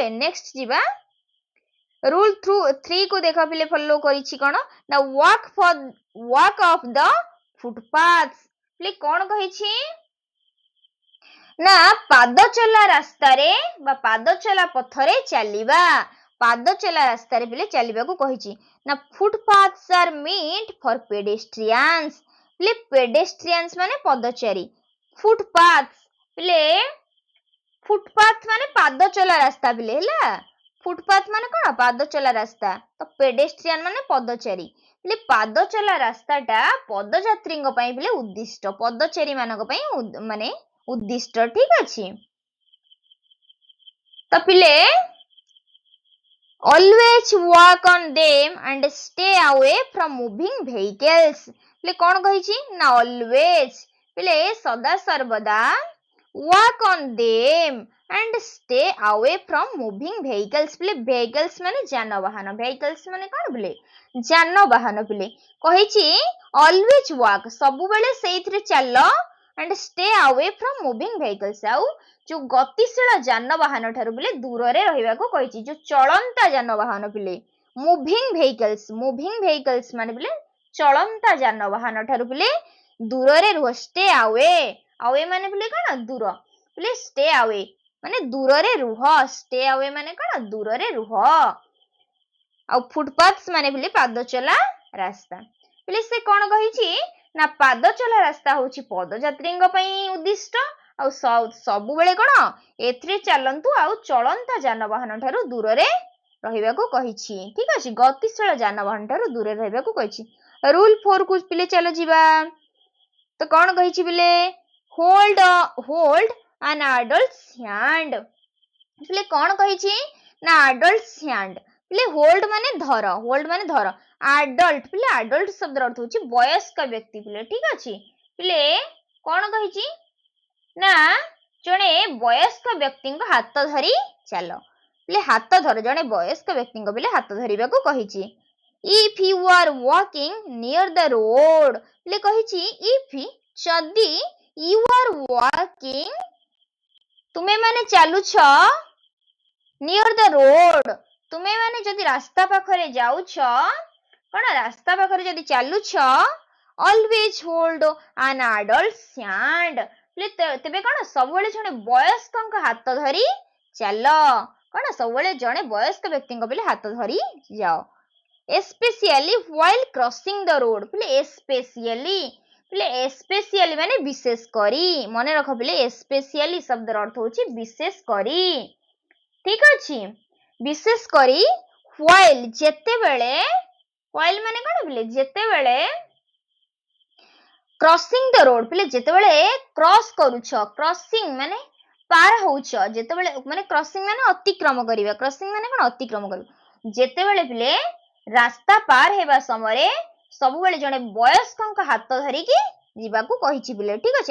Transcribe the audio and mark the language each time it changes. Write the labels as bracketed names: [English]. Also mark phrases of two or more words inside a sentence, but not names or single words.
[Odia] ନେକ୍ସଟ ଯିବା ରୁଲ 3 କୁ ଦେଖ ପିଲେ ଫଲୋ କରିଛି କଣ ନା [English] walk of the footpath [Odia] ପିଲେ କଣ କହିଛି ନା ପାଦ ଚଲା ରାସ୍ତାରେ ବା ପାଦ ଚଲା ପଥରେ ଚାଲିବା, ପାଦ ଚଲା ରାସ୍ତାରେ ପିଲେ ଚାଲିବାକୁ କହିଛି। ନା [English] footpaths are meant for pedestrians [Odia] ପିଲେ pedestrians ମାନେ ପଦଚାରୀ, ଫୁଟପାଥs ପିଲେ ଫୁଟପାଥ ମାନେ ପାଦ ଚଲା ରାସ୍ତା ପିଲେ ହେଲା, ଫୁଟପାଥ ମାନେ କଣ ପାଦ ଚଲା ରାସ୍ତା, ତ ପେଡେଷ୍ଟ୍ରିଆନ ମାନେ ପଦଚାରୀ ପିଲେ ପାଦ ଚଲା ରାସ୍ତାଟା ପଦଯାତ୍ରୀଙ୍କ ପାଇଁ ପିଲେ ଉଦ୍ଦିଷ୍ଟ, ପଦଚାରୀ ମାନଙ୍କ ପାଇଁ ମାନେ ଉଦ୍ଦିଷ୍ଟ, ଠିକ ଅଛି। ତ ପିଲେ [English] always walk on them and stay away from moving vehicles [Odia] ପିଲେ କଣ କହିଛି ନା always ପିଲେ ସଦା ସର୍ବଦା [English] walk on them and stay away from moving vehicles [Odia] ପିଲେ vehicles ମାନେ ଯାନବାହନ, vehicles ମାନେ କଣ ପିଲେ ଯାନବାହନ ପିଲେ କହିଛି [English] always walk [Odia] ସବୁବେଳେ ସେଇଥିରେ ଚାଲ [English] and stay away from moving vehicles [Odia] ଆଉ ଯୋଉ ଗତିଶୀଳ ଯାନବାହନ ଠାରୁ ପିଲେ ଦୂରରେ ରହିବାକୁ କହିଛି, ଯୋଉ ଚଳନ୍ତା ଯାନବାହନ ପିଲେ [English] moving vehicles [Odia] ମାନେ ପିଲେ ଚଳନ୍ତା ଯାନବାହନ ଠାରୁ ପିଲେ ଦୂରରେ ରୁହ, [English] stay away [Odia] ମାନେ ପିଲେ କଣ ଦୂର ପିଲେ [English] stay away [Odia] ମାନେ ଦୂରରେ ରୁହ, [English] stay away [Odia] ମାନେ କଣ ଦୂରରେ ରୁହ। ଆଉ ଫୁଟପାଥs ମାନେ ପିଲେ ପାଦ ଚଲା ରାସ୍ତା ପିଲେ ସେ କଣ କହିଛି ନା ପାଦ ଚଲା ରାସ୍ତା ହଉଛି ପଦଯାତ୍ରୀଙ୍କ ପାଇଁ ଉଦ୍ଦିଷ୍ଟ, ଆଉ ସବୁବେଳେ କଣ ଏଥିରେ ଚାଲନ୍ତୁ ଆଉ ଚଳନ୍ତା ଯାନବାହନ ଠାରୁ ଦୂରରେ ରହିବାକୁ କହିଛି, ଠିକ ଅଛି। ଗତିଶୀଳ ଯାନବାହନ ଠାରୁ ଦୂରରେ ରହିବାକୁ କହିଛି। ରୁଲ 4 କୁ ପିଲେ ଚାଲ ଯିବା। ତ କଣ କହିଛି ପିଲେ [English] hold an adult's hand [Odia] ପିଲେ କଣ କହିଛି ନା [English] adult's hand [Odia] ପିଲେ ହୋଲ୍ଡ ମାନେ ଧର, ଆଡଲ୍ଟ ପିଲେ ଆଡଲ୍ଟ ଶବ୍ଦର ଅର୍ଥ ହଉଛି ବୟସ୍କ ବ୍ୟକ୍ତି ପିଲେ, ଠିକ ଅଛି। ପିଲେ କଣ କହିଛି ନା ଜଣେ ବୟସ୍କ ବ୍ୟକ୍ତିଙ୍କ ହାତ ଧରି ଚାଲ ପିଲେ ହାତ ଧର, ଜଣେ ବୟସ୍କ ବ୍ୟକ୍ତିଙ୍କ ପିଲେ ହାତ ଧରିବାକୁ କହିଛି। [English] if you are walking near the road [Odia] ପିଲେ କହିଛି [English] if ଯଦି you are [Odia] walking ତୁମେ ମାନେ ଚାଲୁଛ [English] near the road [Odia] ତୁମେ ମାନେ ଯଦି ରାସ୍ତା ପାଖରେ ଯାଉଛ, କଣ ରାସ୍ତା ପାଖରେ ଯଦି ଚାଲୁଛ [English] always hold an adult's hand [Odia] ତେବେ କଣ ସବୁବେଳେ ଜଣେ ବୟସ୍କଙ୍କ ହାତ ଧରି ଚାଲ, କଣ ସବୁବେଳେ ଜଣେ ବୟସ୍କ ବ୍ୟକ୍ତିଙ୍କ ପିଲେ ହାତ ଧରି ଯାଅ। [English] especially while crossing the road [Odia] ପିଲେ especially ମାନେ ବିଶେଷ କରି, ମନେ ରଖ ପିଲେ especially ଶବ୍ଦର ଅର୍ଥ ହଉଛି ବିଶେଷ କରି, ଠିକ ଅଛି। ବିଶେଷ କରି while ଯେତେବେଳେ, while ମାନେ କଣ ପିଲେ ଯେତେବେଳେ [English] crossing the road [Odia] ପିଲେ ଯେତେବେଳେ କ୍ରସ କରୁଛ, କ୍ରସିଂ ମାନେ ପାର ହଉଛ, ଯେତେବେଳେ ମାନେ କ୍ରସିଂ ମାନେ ଅତିକ୍ରମ କରିବା, କ୍ରସିଂ ମାନେ କଣ ଅତିକ୍ରମ କରିବା, ଯେତେବେଳେ ପିଲେ ରାସ୍ତା ପାର ହେବା ସମୟରେ ସବୁବେଳେ ଜଣେ ବୟସ୍କଙ୍କ ହାତ ଧରିକି ଯିବାକୁ କହିଛି ପିଲେ, ଠିକ ଅଛି।